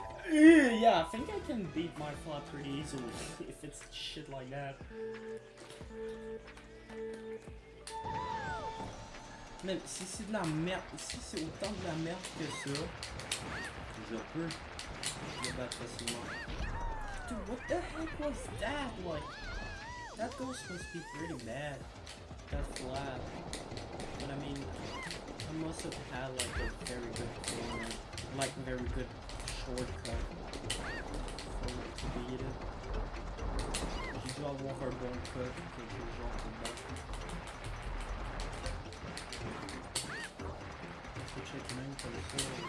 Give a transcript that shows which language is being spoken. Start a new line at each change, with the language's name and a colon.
English: Yeah, I think I can beat my flat pretty easily if it's shit like that.
French: Mais si c'est de la merde, si c'est autant de la merde que ça, je peux le battre facilement.
English: Dude, what the heck was that? Like, that ghost must be pretty bad. That flat. But I mean, I must have had like a very good corner, like very good shortcut for it to beat it.
French: J'ai dû avoir un bon cut, quelque chose genre de battre. Je peux check même comme ça.